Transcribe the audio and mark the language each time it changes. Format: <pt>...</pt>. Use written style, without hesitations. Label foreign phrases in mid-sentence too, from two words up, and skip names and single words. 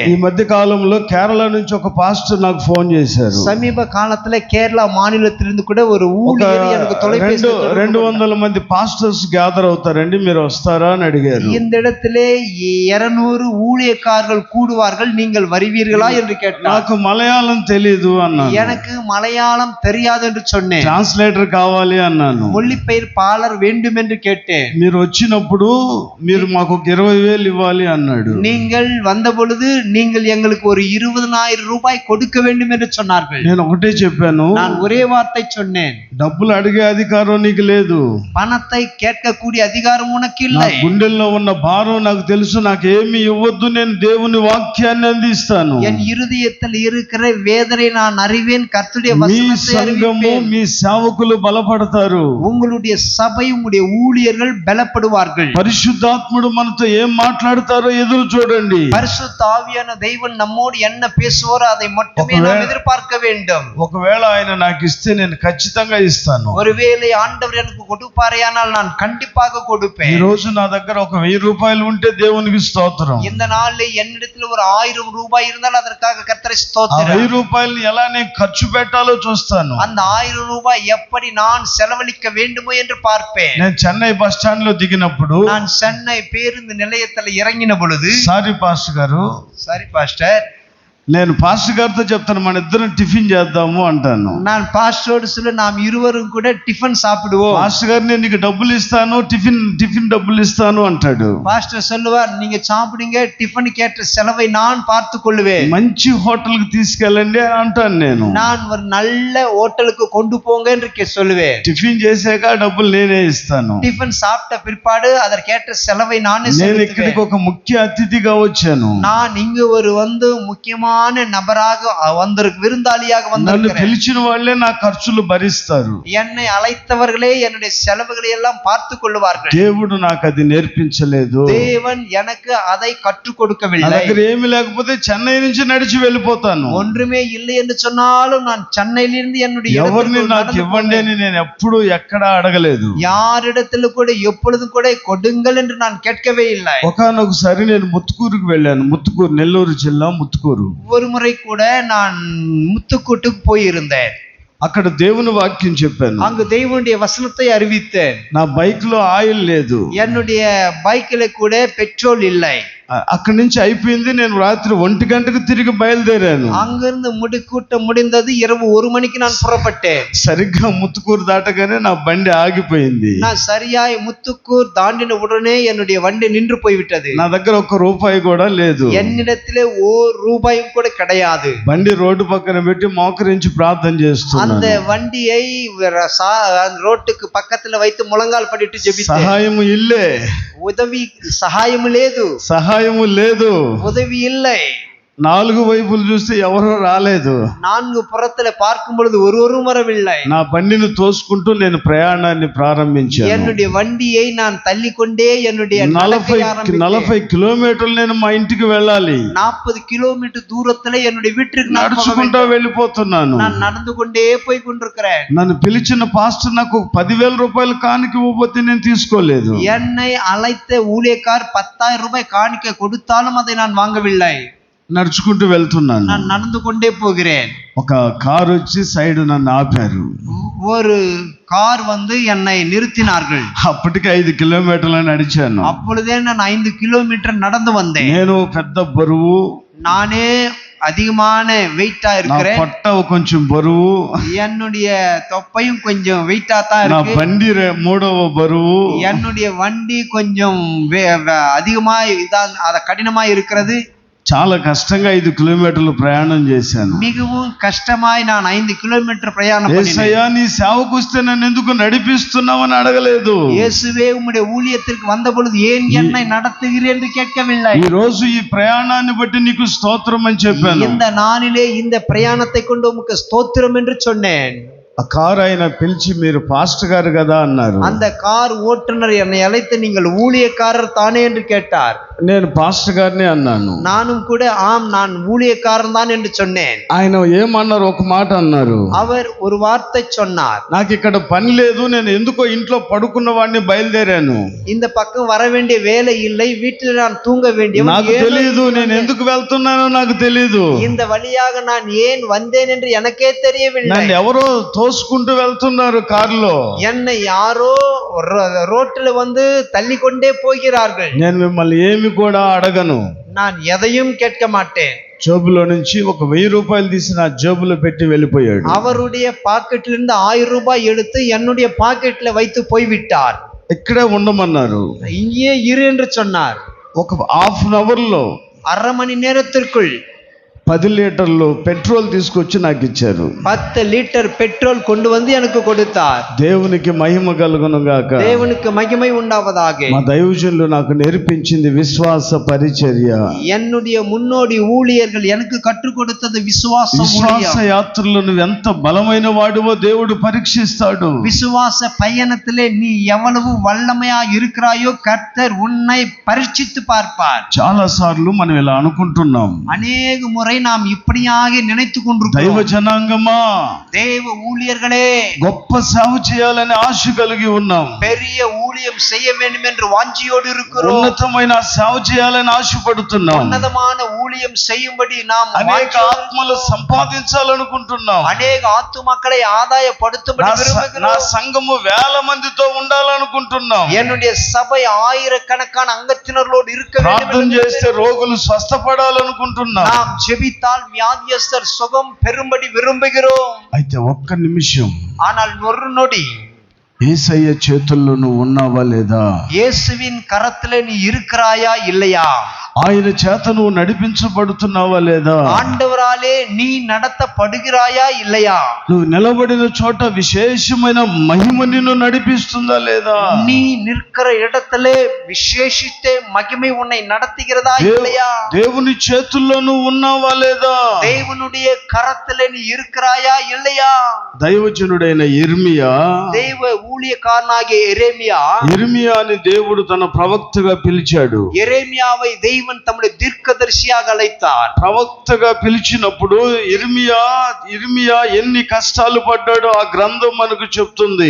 <te>ఈ మధ్య కాలంలో కేరళ నుంచి ఒక పాస్టర్ నాకు ఫోన్ చేశారు</te> <ta>சமீப காலத்துல கேரளா மாநிலத்திலிருந்து கூட ஒரு ஊழியர் எனக்கு தொலைபேசி</ta> <te>200 మంది పాస్టర్స్ గ్యాదర్ అవుతారండి మీరు వస్తారా అని అడిగారు</te> <ta>இந்த இடத்திலே 200 ஊழியக்காரர்கள் கூடுவார்கள் நீங்கள் வருவீர்களா என்று கேட்டார்</ta> <te>నాకు మలయాళం తెలియదు అన్నాను</te> <ta>எனக்கு మలయాళం தெரியாது என்று சொன்னேன்</ta> <te>ట్రాన్స్లేటర్ కావాలి అన్నాను</te> <ta>மொழிபெயர்ப்பாளர் வேண்டும் என்று கேட்டேன்</ta> <te>మీరు వచ్చినప్పుడు మీరు మాకు 20,000 ఇవ్వాలి అన్నాడు</te> <ta>நீங்கள் வந்த பொழுது நீங்கள் எங்களுக்கு ஒரு 20,000 ரூபாய் கொடுக்க வேண்டும் என்று சொன்னார்கள்</ta> <te>నేను ఒకటే చెప్పాను</te> <ta>நான் ஒரே வார்த்தை சொன்னேன்</ta> <te>డబ్బులు అడిగే అధికారం నీకు లేదు</te> <ta>பணத்தை கேட்கக்கூடிய அதிகாரம் உனக்கு</ta> <te>నా</te> <ta>இல்லை</ta> <te>గుండెల్లో ఉన్న భారం నాకు తెలుసు నాకు ఏమీ ఇవ్వద్దు నేను దేవుని వాక్యాన్ని అందిస్తాను</te> <ta>என் இருதயத்தில் இருக்கிற வேதனை நான் அறிவேன் கர்த்தருடைய</ta> <te>మీ</te> <ta>வசனத்தை</ta> <te>సంఘము</te> <ta>அறிவிப்பேன்</ta> <te>మీ సేవకులు బలపడతారు</te> <ta>உங்களுடைய சபை உங்களுடைய ஊழியர்கள் பலப்படுவார்கள்</ta> <te>పరిశుద్ధాత్ముడు మనతో ఏం మాట్లాడతారో ఎదురు చూడండి</te> <ta>பரிசுத்த ஆவியான தெய்வன் நம்மோடு என்ன பேசுவாரோ அதை மட்டுமே நாம் எதிர்பார்க்க வேண்டும்</ta> <te>ఒకవేళ ఆయన నాకు ఇస్తే నేను ఖచ్చితంగా ఇస్తాను</te> <ta>ஒருவேளை ஆண்டவர் எனக்கு கொடுப்பாரேயானால் நான் கண்டிப்பாக கொடுப்பேன்</ta> <te>ఈ రోజు నా దగ్గర ఒక 1000 రూపాయలు ఉంటే దేవునికి స్తోత్రం</te> <ta>இந்த நாளில் என்னிடத்தில் ஒரு 1000 ரூபாய் இருந்தால் அதற்காக கர்த்தரை</ta> <te>ఆ</te> <ta>ஸ்தோத்திரம்</ta> <te>1000 రూపాయలు ఎలా నేను ఖర్చు పెట్టాలో చూస్తాను</te> <ta>அந்த 1000 ரூபாய் எப்படி நான் செலவழிக்க வேண்டுமோ என்று பார்ப்பேன்</ta> <te>నేను చెన్నై బస్ స్టాండ్ లో దిగినప్పుడు</te> <ta>நான் சென்னை பேருந்து நிலையத்தில் இறங்கின பொழுது</ta> <te>సారీ పాస్టర్ గారు</te> <ta>சரி பாஸ்டர்</ta> <te>నేను పాస్టర్ గారితో చెప్తాను మన ఇద్దరం టిఫిన్ చేద్దాము అంటాను</te> <ta>நான் பாஸ்டரோடு சொல்ல நாம் இருவரும் கூட டிஃபன் சாப்பிடுவோம்</ta> <te>పాస్టర్ గారు నేను నీకు డబ్బులు ఇస్తాను టిఫిన్ డబ్బులు ఇస్తాను అంటాడు</te> <ta>பாஸ்டர் சொல்லுவார் நீங்க சாப்பிடுங்க டிஃபன் கேட்ட செலவை நான் பார்த்து கொள்வேன்</ta> <te>మంచి హోటల్ కి తీసుకెళ్ళండి అంటాను నేను</te> <ta>நான் ஒரு நல்ல ஹோட்டலுக்கு கொண்டு போங்க என்று சொல்லுவேன்</ta> <te>టిఫిన్ చేశాక డబ్బులు నేనే ఇస్తాను</te> <ta>டிஃபன் சாப்பிட்ட பிற்பாடு அதற்கேற்ற செலவை நானே</ta> <te>నేను ఇక్కడికి</te> <ta>செலுத்துவேன்</ta> <te>ఒక ముఖ్య అతిథిగా వచ్చాను</te> <ta>நான் இங்கு ஒரு முக்கியமான நபராக விருந்தாளியாக</ta> <te>నన్ను</te> <ta>வந்திருக்கிறேன்</ta> <te>పిలిచిన వాళ్ళే నా ఖర్చులు భరిస్తారు</te> <ta>என்னை அழைத்தவர்களே என்னுடைய செலவுகளை எல்லாம் பார்த்து கொள்வார்கள்</ta> <te>దేవుడు నాకు అది నేర్పించలేదు</te> <ta>தேவன் எனக்கு அதை கற்றுக்</ta> <te>నా</te> <ta>கொடுக்கவில்லை</ta> <te>దగ్గర ఏమీ లేకపోతే చెన్నై నుంచి నడిచి వెళ్ళిపోతాను</te> <ta>ஒன்றுமே இல்லை என்று சொன்னாலும் நான் சென்னையிலிருந்து என்னுடைய</ta> <te>ఎవరిని</te> <ta>இடத்திற்கு</ta> <te>నాకు</te> <ta>நடந்து</ta> <te>ఇవ్వండి</te> <ta>போவேன்.</ta> <te>అని నేను ఎప్పుడు ఎక్కడా అడగలేదు</te> <ta>யாரிடத்தில் கூட எப்பொழுதும் கூட கொடுங்கள் என்று நான் கேட்கவே இல்லை</ta> <te>ఒకనొకసారి నేను ముత్తుకూరుకు వెళ్ళాను ముత్తుకూరు నెల్లూరు జిల్లా ముత్తుకూరు</te> <ta>ஒரு முறை கூட நான் முத்துக்கூட்டுக்கு போயிருந்தேன்</ta> <te>అక్కడ దేవుని వాక్యం చెప్పాను</te> <ta>அங்கு தெய்வனுடைய வசனத்தை அறிவித்தேன்</ta> <te>నా బైక్ లో ఆయిల్ లేదు</te> <ta>என்னுடைய பைக்கில கூட பெட்ரோல் இல்லை</ta> <te>అక్కడి నుంచి అయిపోయింది నేను రాత్రి 1 గంటకు తిరిగి బయలుదేరాను</te> <ta>அங்கிருந்து கூட்டம் முடிந்தது இரவு 1 மணிக்கு நான் புறப்பட்டேன்</ta> <te>సరిగ్గా ముత్తుకూరు దాటగానే నా బండి ఆగిపోయింది</te> <ta>நான் சரியாய் முத்துக்கூர் தாண்டின உடனே என்னுடைய வண்டி நின்று போய்விட்டது</ta> <te>నా దగ్గర 1 రూపాయి కూడా లేదు</te> <ta>என்னிடத்திலே ஒரு ரூபாயும் கூட கிடையாது</ta> <te>బండి రోడ్డు పక్కన పెట్టి మోకరించి ప్రార్థన చేస్తున్నాను</te> <ta>அந்த வண்டியை ரோட்டுக்கு பக்கத்துல வைத்து முழங்கால் படிட்டு ஜெபித்தேன்</ta> <te>సహాయము ఇల్లే உதவி సహాయము లేదు సహాయము లేదు</te> <ta>உதவி இல்லை</ta> <te>4 వైపులు చూస్తే ఎవరో రాలేదు</te> <ta>4 புறத்துல பார்க்கும் பொழுது ஒருவரும் வரவில்லை</ta> <te>నా బండిని తోసుకుంటూ నేను ప్రయాణాన్ని ప్రారంభించాను</te> <ta>என்னுடைய வண்டியை நான் தள்ளிக்கொண்டே என்னுடைய</ta> <te>40 కిలోమీటర్లు నేను మా ఇంటికి వెళ్ళాలి</te> <ta>40 கிலோமீட்டர் தூரத்துல என்னுடைய வீட்டுக்கு நான்</ta> <te>నడుచుకుంటూ వెళ్ళిపోతున్నాను</te> <ta>நான் நடந்து கொண்டே போய் கொண்டிருக்கிறேன்</ta> <te>నన్ను పిలిచిన పాస్టర్ నాకు 10,000 రూపాయలు కానుక ఇవ్వబోతే నేను తీసుకోలేదు</te> <ta>என்னை அழைத்த ஊழியக்கார் 10,000 ரூபாய் காணிக்கை கொடுத்தாலும் அதை நான் வாங்கவில்லை</ta> <te>నడుచుకుంటూ వెళ్తున్నాను.</te> <ta>நான் நடந்து கொண்டே போகிறேன்.</ta> <te>ఒక కారు వచ్చి సైడ్ నన్ను ఆపారు.</te> <ta>ஒரு கார் வந்து என்னை நிறுத்தினார்கள்.</ta> <te>అప్పటికి 5 కిలోమీటర్లు నడిచాను.</te> <ta>அப்பொழுதே நான் 5 கிலோமீட்டர் நடந்து வந்தேன்.</ta> <te>నేను పెద్ద బరువు,</te> <ta>நானே அதிகமான வெயிட்டா</ta> <te>నా</te> <ta>இருக்கிறேன்.</ta> <te>పొట్ట కొంచెం బరువు,</te> <ta>என்னுடைய தொப்பையும் கொஞ்சம் வெயிட்டா தான்</ta> <te>నా</te> <ta>இருக்கு.</ta> <te>బండి 3వ బరువు.</te> <ta>என்னுடைய வண்டி கொஞ்சம் அதிகமா அத கடினமா இருக்கிறது.</ta> <te>చాలా కష్టంగా 5 కిలోమీటర్లు ప్రయాణం చేశాను.</te> <ta>மிகவும் கஷ்டமாய் நான் 5 கிலோமீட்டர் பிரயாணம்</ta> <te>యేసయ్యా</te> <ta>பண்ணினேன்.</ta> <te>నీ సేవకు వస్తే నన్ను ఎందుకు నడిపిస్తున్నావని అడగలేదు.</te> <ta>இயேசுவே உம்முடைய ஊழியத்திற்கு வந்த பொழுது ஏன் என்னை நடத்துகிறீர் என்று கேட்கவில்லை.</ta> <te>ఈ రోజు ఈ ప్రయాణాన్ని బట్టి నీకు స్తోత్రం అని చెప్పాను.</te> <ta>இந்த நாளிலே இந்த பிரயாணத்தை கொண்டு உமக்கு ஸ்தோத்திரம் என்று சொன்னேன்.</ta> <te>ఆ కారు ఆయన పిలిచి మీరు పాస్టర్ గారు కదా అన్నారు.</te> <ta>அந்த கார் ஓட்டுநர் என்னை அழைத்து நீங்கள் ஊழியக்காரர் தானே என்று கேட்டார்.</ta> <te>నేను పాస్టర్ గారిని అన్నాను.</te> <ta>நானும் கூட ஆம் நான் ஊழியக்காரன் தான் என்று சொன்னேன்.</ta> <te>ఆయన ఏమన్నారు, ఒక మాట అన్నారు.</te> <ta>அவர் ஒரு வார்த்தை சொன்னார்.</ta> <te>నాకు ఇక్కడ పని లేదు, నేను ఎందుకో ఇంట్లో పడుకున్న వాడిని బయలుదేరాను.</te> <ta>இந்த பக்கம் வர வேண்டிய வேலை இல்லை, வீட்டில் நான் தூங்க வேண்டியவன்.</ta> <te>నాకు తెలియదు, నేను ఎందుకు వెళ్తున్నానో నాకు తెలియదు.</te> <ta>இந்த வழியாக நான் ஏன் வந்தேன் என்று எனக்கே தெரியவில்லை.</ta> <te>నన్ను ఎవరో తోసుకుంటూ వెళ్తున్నారు కారులో.</te> <ta>என்னை யாரோ ரோட்டில் வந்து தள்ளி கொண்டே போகிறார்கள்.</ta> <te>నేను మిమ్మల్ని ఏమి కూడా అడగను.</te> <ta>நான் எதையும் கேட்க மாட்டேன்.</ta> <te>జేబులో నుంచి ఒక 1000 రూపాయలు తీసి నా జేబులో పెట్టి వెళ్ళిపోయాడు.</te> <ta>அவருடைய பாக்கெட்ல இருந்து 1000 ரூபாய் எடுத்து என்னுடைய பாக்கெட்ல வைத்து போய்விட்டார்.</ta> <te>ఇక్కడే ఉండమన్నారు.</te> <ta>இங்கே இரு என்று சொன்னார்.</ta> <te>ఒక</te> <en>half an hour</en> <te>లో</te> <ta>அரை மணி நேரத்திற்குள்</ta> <te>10 లీటర్లు పెట్రోల్ తీసుకొచ్చి నాకు ఇచ్చారు.</te> <ta>10 லிட்டர் பெட்ரோல் கொண்டு வந்து எனக்கு கொடுத்தார்.</ta> <te>దేవునికి మహిమ కలుగును గాక.</te> <ta>தேவனுக்கு மகிமை உண்டாவதாக.</ta> <te>మా దైవజనులు నాకు నేర్పించింది విశ్వాస పరిచర్య.</te> <ta>என்னுடைய முன்னோடி ஊழியர்கள் எனக்கு கற்றுக் கொடுத்தது விசுவாச</ta> <te>విశ్వాస యాత్రలో నువ్వు ఎంత బలమైన వాడివో దేవుడు పరీక్షిస్తాడు.</te> <ta>விசுவாச பயணத்திலே நீ எவ்வளவு வல்லமையா இருக்கிறாயோ கர்த்தர் உன்னை பரீட்சித்து பார்ப்பார்.</ta> <te>చాలా సార్లు మనం ఇలా అనుకుంటున్నాం.</te> <ta>அநேக முறை நாம் இப்படியாக நினைத்துக் கொண்டிருக்கிறோம்.</ta> <te>దైవ జనాంగమా,</te> <ta>தேவ ஊழியர்களே,</ta> <te>గొప్ప సేవ చేయాలని ఆశ కలిగి ఉన్నాం.</te> <ta>பெரிய ஊழியம் செய்ய வேண்டும் என்று வாஞ்சியோடு இருக்கிறோம்.</ta> <te>ఉన్నతమైన సేవ చేయాలని ఆశపడుతున్నాం.</te> <ta>ఉన్నతமான ஊழியம் செய்யும்படி நாம்</ta> <te>అనేక ఆత్మలు సంపాదించాలనుకుంటున్నాం.</te> <ta>అనేక ఆత్మమக்களை ఆదాయపడుతుம்படி</ta> <te>నా</te> <ta>விரும்புகிறோம்.</ta> <te>సంఘము 1000 మందితో ఉండాలనుకుంటున్నాం.</te> <ta>என்னுடைய சபை ஆயிரக்கணக்கான அங்கத்தினர்களோடு இருக்க வேண்டும்.</ta> <te>ప్రార్థన చేస్తే రోగులు స్వస్థపడాలనుకుంటున్నాం.</te> <ta>நாம் ஜெபித்தால் வியாதியஸ்தர் சுகம் பெறும்படி விரும்புகிறோம்.</ta> <te>అయితే ఒక్క నిమిషం,</te> <ta>ஆனால் ஒரு நொடி</ta> <te>యేసయ్య చేతుల్లో నువ్వు ఉన్నావా లేదా?</te> <ta>இயேசுவின் கரத்திலே நீ இருக்கிறாயா இல்லையா?</ta> <te>ఆయన చేత నువ్వు నడిపించబడుతున్నావా లేదా?</te> <ta>ஆண்டவராலே நீ நடத்தப்படுகிறாயா இல்லையா?</ta> <te>నువ్వు నిలబడిన చోట విశేషమైన మహిమ నిన్ను నడిపిస్తుందా లేదా?</te> <ta>நீ நிற்கிற இடத்திலே விசேஷித்த மகிமை உன்னை நடத்துகிறதா இல்லையா?</ta> <te>దేవుని చేతుల్లో నువ్వు ఉన్నావా లేదా?</te> <ta>தேவனுடைய கரத்திலே நீ இருக்கிறாயா இல்லையா?</ta> <te>దైవజనుడైన యిర్మియా,</te> <ta>தேவ ஊழியக்காரனாகிய</ta> <te>యిర్మియాని దేవుడు తన ప్రవక్తగా పిలిచాడు.</te> <ta>எரேமியாவை தெய்வன் தம்முடைய தீர்க்கதரிசியாக அழைத்தார்.</ta> <te>ప్రవక్తగా పిలిచినప్పుడు యిర్మియా ఎన్ని కష్టాలు పడ్డాడో ఆ గ్రంథం మనకు చెప్తుంది.</te>